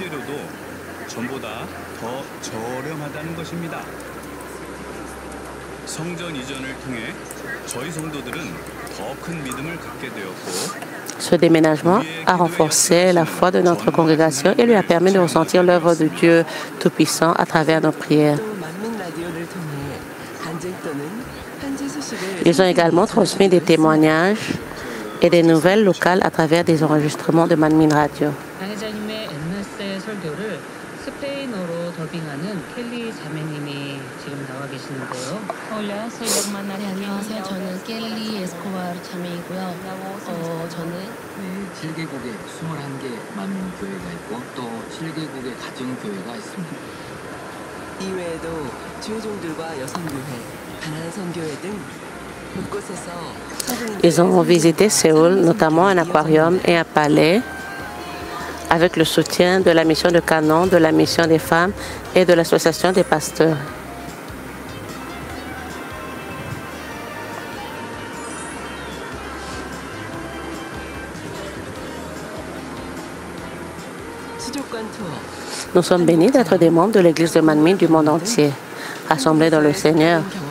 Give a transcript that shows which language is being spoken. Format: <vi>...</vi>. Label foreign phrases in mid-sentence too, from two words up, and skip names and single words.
<fr>Ce déménagement a renforcé la foi de notre congrégation et lui a permis de ressentir l'œuvre de Dieu Tout-Puissant à travers nos prières. Ils ont également transmis des témoignages et des nouvelles locales à travers des enregistrements de Manmin Radio.</fr> <ko>안녕하세요. 저는 켈리 에스코바르 자매이고요. 저는 7개국에 21개 만민교회가 있고 또 7개국의 가정교회가 있습니다. 이외에도 주의종들과 여성교회, 가난한 선교회 등 곳곳에서</ko> <fr>Ils ont visité Séoul, notamment un aquarium et un palais, avec le soutien de la mission de Canon, de la mission des femmes et de l'association des pasteurs. Nous sommes bénis d'être des membres de l'Église de Manmin du monde entier, rassemblés dans le Seigneur.</fr>